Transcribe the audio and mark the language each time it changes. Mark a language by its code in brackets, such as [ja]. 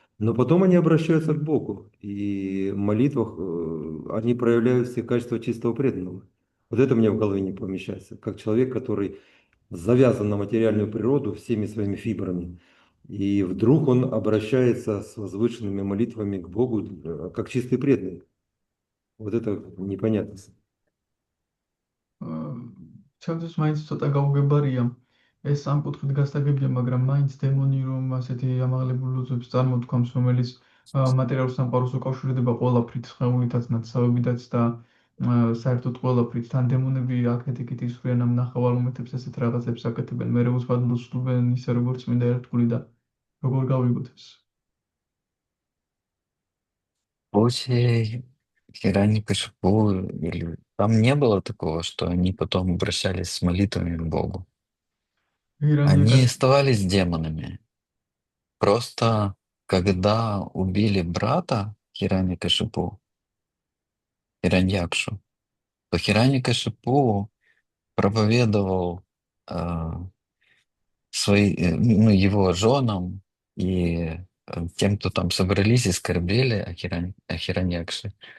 [ru] Но потом они обращаются к Богу. И в молитвах они проявляют все качества чистого преданного. Вот это мне в голове не помещается. Как человек, который завязан на материальную природу всеми своими фибрами. И вдруг он обращается с возвышенными молитвами к Богу, как чистый преданный. Вот это непонятно. [ka] ჩემთვის მაინც ცოტა გაუგებარია ეს ამ კუთხით გასაგებია, მაგრამ მაინც დემონი რომ ასეთი ამაღლებულ ლოცვებს წარმოთქვამს, რომელიც მატერიალურ სამყაროს უკავშირდება ყველაფრით, სხეულითაც, ნათესავებითაც და საერთოდ ყველაფრით. თან დემონები აქეთ-იქით ისვრიან ამ ნახევარღმერთებს, ესეთ რაღაცებს აკეთებენ, მერე უცბად ლოცულობენ ისე როგორც წმინდა ერთგული და როგორ გავიგოთ ეს? [ru] После Хираньякашипу или там не было такого, что они потом обращались с молитвами к Богу. Они оставались демонами. Просто когда убили брата Хираньякашипу, Хираньякшу, то Хираньякашипу проповедовал его женам и тем, кто там собрались и скорбели о Хираньякше.